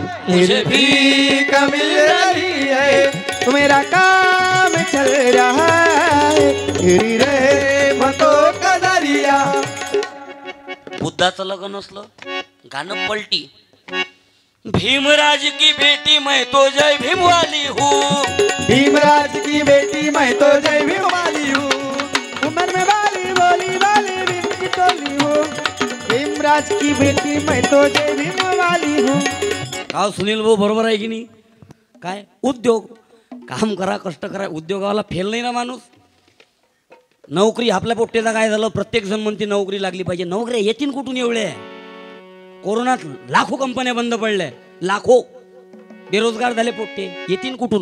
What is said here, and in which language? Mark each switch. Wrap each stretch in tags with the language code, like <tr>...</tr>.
<hi>मुझे भी मिल रही है, मेरा काम चल रहा है, तेरी रहमतों का दरिया.</hi> <mr>बुद्धाचं लग्न असलं गाणं पलटी.</mr> <hi>भीमराज की बेटी मैं तो जय भीम वाली हूँ, भीमराज की बेटी मैं तो जय भीम वाली हूँ, उम्र में वाली बोली वाली भीम की टोली हूँ, भीमराज की बेटी मैं तो जय भीम वाली हूँ.</hi> <mr>का सुनील भाऊ बरोबर आहे की नाही? काय उद्योग, काम करा, कष्ट करा, उद्योगाला फेल नाही ना माणूस. नोकरी आपल्या पोट्टेचा काय झालं, प्रत्येक जण म्हणते नोकरी लागली पाहिजे. नोकऱ्या येतील कुठून एवढे? कोरोनात लाखो कंपन्या बंद पडल्या, लाखो बेरोजगार झाले पोट्टे. येतील कुठून?</mr>